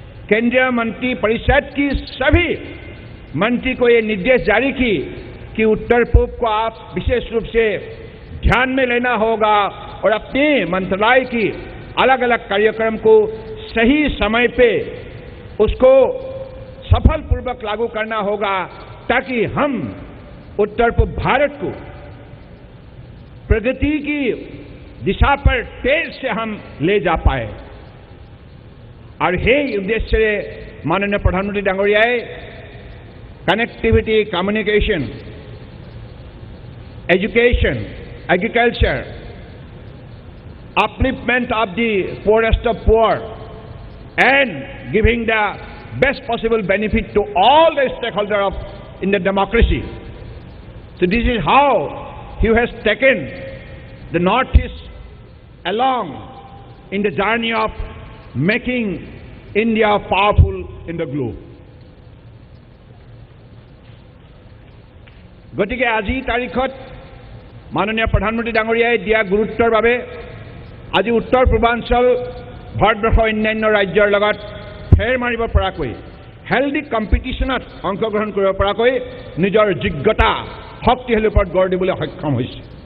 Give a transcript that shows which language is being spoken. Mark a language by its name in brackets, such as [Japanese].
[Hindi] केंद्रीय मंत्री परिषद की सभी मंत्री को ये निर्देश जारी की कि उत्तर पूर्व को आप विशेष रूप से ध्यान में लेना होगा और अपने मंत्रालय की अलग अलग कार्यक्रम को सही समय पे उसको सफलपूर्वक लागू करना होगा ताकि हम उत्तर पूर्व भारत को प्रगति की दिशा पर तेज से हम ले जा पाए। और हे उद्देश्य से माननीय प्रधानमंत्री डांगरियाए connectivity, communication, [English] education, agriculture, upliftment of the poorest of poor, and giving the best possible benefit to all the stakeholders in the democracy. So this is how he has taken the Northeast along in the journey of making India powerful in the globe. [Assamese] গতিকে আজি তাৰিখত মাননীয় প্ৰধানমন্ত্ৰী ডাঙৰীয়াই দিয়া গুৰুত্বৰ বাবে আজি উত্তৰ পূৰ্বাঞ্চল ভাৰতবৰ্ষৰ অন্যান্য ৰাজ্যৰ লগত ফেৰ মাৰিব পৰাকৈ হেল্ডি কম্পিটিশ্যনত অংশগ্ৰহণ কৰিব পৰাকৈ নিজৰ যোগ্যতা শক্তিশালী ওপৰত গঢ় দিবলৈ সক্ষম হৈছে।